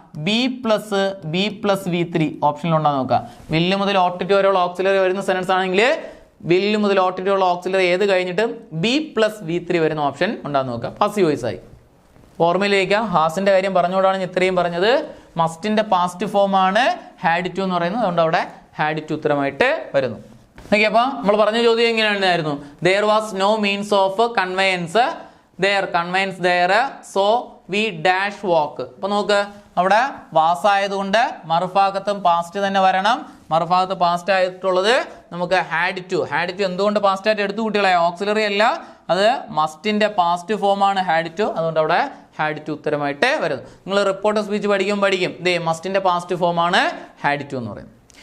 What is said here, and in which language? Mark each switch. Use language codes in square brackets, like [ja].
[ml] B plus V3 ഓപ്ഷനിലുണ്ടാകുന്ന നോക്കുക. വില്ല് മുതൽ ഓട്ടിറ്റ് വരെയുള്ള ഓക്സിലറി വരുന്ന സെന്റൻസ് ആണെങ്കിൽ വില്ല് മുതൽ ഓട്ടിറ്റുള്ള ഓക്സിലറി ഏത് കഴിഞ്ഞിട്ടും B പ്ലസ് V3 വരുന്ന ഓപ്ഷൻ ഉണ്ടാകുന്ന നോക്കുക. പാസീവ് വോയിസ് ആയി. ഓർമ്മയിലേക്ക് ഹാസിന്റെ കാര്യം പറഞ്ഞുകൊണ്ടാണ് ഇത്രയും പറഞ്ഞത്. മസ്റ്റിന്റെ പാസ്റ്റ് ഫോം ആണ് ഹാഡ് ടു എന്ന് പറയുന്നത്. അതുകൊണ്ട് അവിടെ ഹാഡ് ടു ഉത്തരമായിട്ട് വരുന്നു. ഓക്കെ, അപ്പൊ നമ്മൾ പറഞ്ഞ ചോദ്യം എങ്ങനെയായിരുന്നു? [en] there was no means of conveyance there, conveyance there, so we dash walk. [ml] അപ്പൊ നോക്ക്, അവിടെ വാസ് ആയതുകൊണ്ട് മറുഭാഗത്തും പാസ്റ്റ് തന്നെ വരണം. മറുഭാഗത്ത് പാസ്റ്റ് ആയിട്ടുള്ളത് നമുക്ക് ഹാഡ് ടു. എന്തുകൊണ്ട് പാസ്റ്റ് ആയിട്ട് എടുത്തു കുട്ടികളെ? ഓക്സിലറി അല്ല, അത് മസ്റ്റിന്റെ പാസ്റ്റ് ഫോം ആണ് ഹാഡ് ടു. അതുകൊണ്ട് അവിടെ ഹാഡ് ടു ഉത്തരമായിട്ട് വരുന്നു. നിങ്ങൾ റിപ്പോർട്ട് സ്പീച്ച് പഠിക്കും മസ്റ്റിന്റെ പാസ്റ്റ് ഫോം ആണ് ഹാഡ് ടു എന്ന് പറയുന്നത്.